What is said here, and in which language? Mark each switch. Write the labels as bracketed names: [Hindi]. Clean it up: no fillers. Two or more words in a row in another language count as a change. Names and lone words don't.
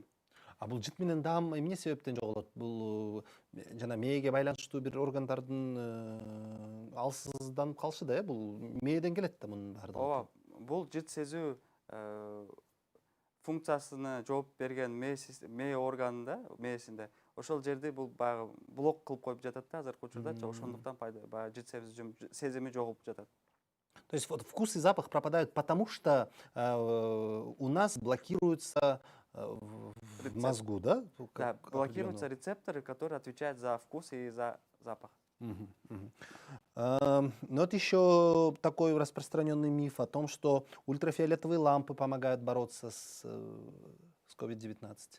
[Kyrgyz] Бул жыт менен даам эмне себептен жоголот? Бул жана мээге байланыштуу бир органдардын алсызданып калышы да, бул мээден келет да мунун баардыгы. Ооба, бул жыт сезүү функциясына жооп берген мээ органында, мээсинде ошол жерди бул баягы блок кылып коюп жатат да азыркы учурда, ошондуктан баягы жыт сезими жогулуп жатат. [Russian] То есть вот вкус и запах пропадают, потому что у нас блокируется в мозгу, да? Да, блокируются рецепторы, которые отвечают за вкус и за запах. Мгм, мгм. Ну вот еще такой распространенный миф о том, что ультрафиолетовые лампы помогают бороться с COVID-19.